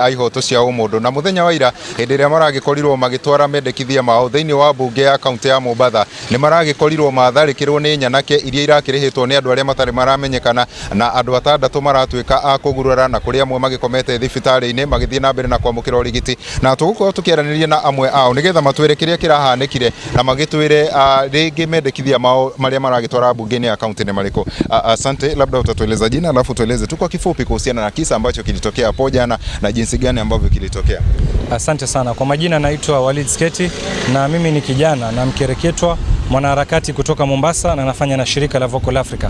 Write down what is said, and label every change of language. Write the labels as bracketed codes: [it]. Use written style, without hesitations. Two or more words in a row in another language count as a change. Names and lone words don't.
[ki] a ihoto cia umundu na muthenya wa ira hindi ria maragikorirwo magitwara mendekithia mao thiini wa bunge ya kaunti ya Mombatha ni maragikorirwo matharikirwo ni nyanake iria irakirihitwo ni andu aria matari maramenyekana na andu atandatu maratuika a kugurura na kuria amwe magikomete thibitari-ini magithie na mbere na kwamukira urigiti na tugukorwo tukiaraniria na amwe ao nigetha matwire kiria kirahanikire na magitwire ringi mendekithia mao maria maragitwara bungeni ya kaunti ni mariko. [sw] Asante, labda utatueleza jina alafu tueleze tu kwa kifupi kuhusiana na kisa ambacho kilitokea hapo jana na jinsi gani ambavyo kilitokea. Asante sana. Kwa majina naitwa Walid Sketi na mimi ni kijana na mkereketwa mwanaharakati kutoka Mombasa na nafanya na shirika la Vocal Africa.